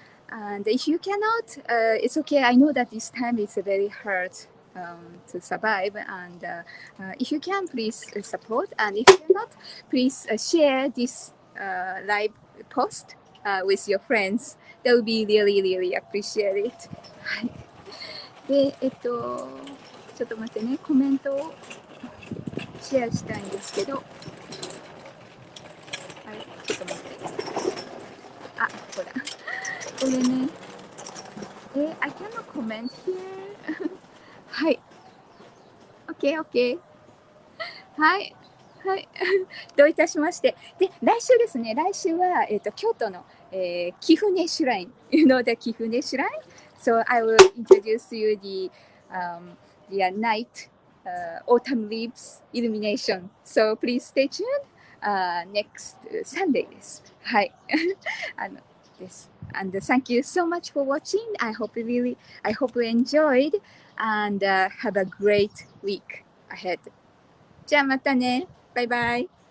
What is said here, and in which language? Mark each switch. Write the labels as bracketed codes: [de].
[en] And if you cannot, it's okay. I know that this time is very hard to survive. And if you can, please support. And if you cannot, please share this live post with your friends. That would be really, really appreciated. [ja] はい。で、ちょっと待ってね、コメントをシェアしたいんですけど、あれ、ちょっと待って。あ、ほら。これね。 [en] I cannot comment here. [ja] はい。OK, OK. はい。はい。どういたしまして。で、来週ですね。来週は、京都の、貴船シュライン。 [en] You know the 貴船シュライン? So I will introduce you the night autumn leaves illumination. So please stay tuned. Next Sunday です。 [ja] はい。です。 [en] And thank you so much for watching. I hope you enjoyed and have a great week ahead. [ja] じゃあまたね。バイバイ。